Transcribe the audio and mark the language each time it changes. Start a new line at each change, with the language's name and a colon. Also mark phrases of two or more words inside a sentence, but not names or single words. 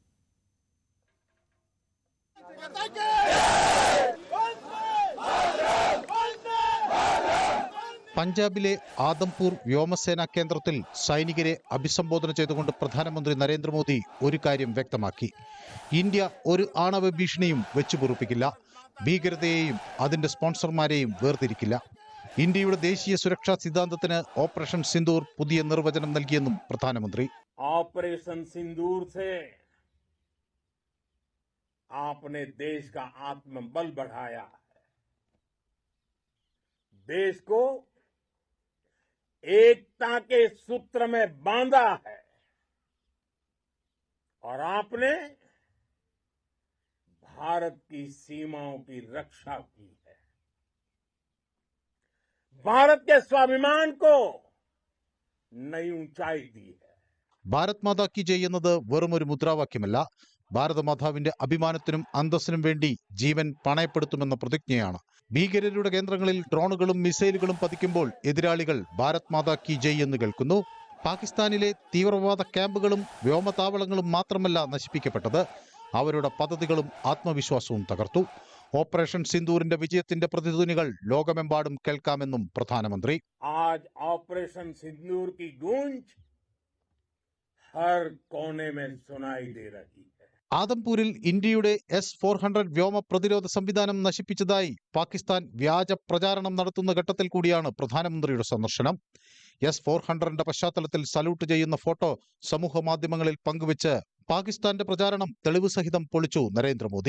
Malayalam: പഞ്ചാബിലെ ആദംപൂർ വ്യോമസേനാ കേന്ദ്രത്തിൽ സൈനികരെ അഭിസംബോധന ചെയ്തുകൊണ്ട് പ്രധാനമന്ത്രി നരേന്ദ്രമോദി ഒരു കാര്യം വ്യക്തമാക്കി. ഇന്ത്യ ഒരു ആണവ ഭീഷണിയും വെച്ചുപൊറുപ്പിക്കില്ല. ഭീകരതയെയും അതിന്റെ സ്പോൺസർമാരെയും വേർതിരിക്കില്ല. ഇന്ത്യയുടെ ദേശീയ സുരക്ഷാ സിദ്ധാന്തത്തിന് ഓപ്പറേഷൻ സിന്ദൂർ പുതിയ നിർവചനം നൽകിയെന്നും പ്രധാനമന്ത്രി.
Hindi: ऑपरेशन सिंदूर से आपने देश का आत्मबल बढ़ाया है, देश को एकता के सूत्र में बांधा है और आपने भारत की सीमाओं की रक्षा की है। भारत के स्वाभिमान को नई ऊंचाई दी है। भारत माता की जय
Malayalam: എന്നത് വെറുമൊരു മുദ്രാവാക്യമല്ല, ഭാരതമാതാവിന്റെ അഭിമാനത്തിനും അന്തസ്സിനും വേണ്ടി ജീവൻ പണയപ്പെടുത്തുമെന്ന പ്രതിജ്ഞയാണ്. ഭീകരരുടെ കേന്ദ്രങ്ങളിൽ ഡ്രോണുകളും മിസൈലുകളും പതിക്കുമ്പോൾ എതിരാളികൾ
Hindi: भारत माता की जय
Malayalam: എന്ന് കേൾക്കുന്നു. പാകിസ്ഥാനിലെ തീവ്രവാദ ക്യാമ്പുകളും വ്യോമതാവളങ്ങളും മാത്രമല്ല നശിപ്പിക്കപ്പെട്ടത്, അവരുടെ പദ്ധതികളും ആത്മവിശ്വാസവും തകർത്തു. ഓപ്പറേഷൻ സിന്ദൂറിന്റെ വിജയത്തിന്റെ പ്രതിധ്വനികൾ ലോകമെമ്പാടും കേൾക്കാമെന്നും പ്രധാനമന്ത്രി.
Hindi: आज ऑपरेशन सिंदूर की गूंज हर कोने में सुनाई दे रही है.
Malayalam: ആദംപൂരിൽ ഇന്ത്യയുടെ S-400 വ്യോമ പ്രതിരോധ സംവിധാനം നശിപ്പിച്ചതായി പാകിസ്ഥാൻ വ്യാജ പ്രചാരണം നടത്തുന്ന ഘട്ടത്തിൽ കൂടിയാണ് പ്രധാനമന്ത്രിയുടെ സന്ദർശനം. S-400ന്റെ പശ്ചാത്തലത്തിൽ സല്യൂട്ട് ചെയ്യുന്ന ഫോട്ടോ സമൂഹ മാധ്യമങ്ങളിൽ പങ്കുവച്ച് പാകിസ്ഥാന്റെ പ്രചാരണം തെളിവ് സഹിതം പൊളിച്ചു നരേന്ദ്രമോദി.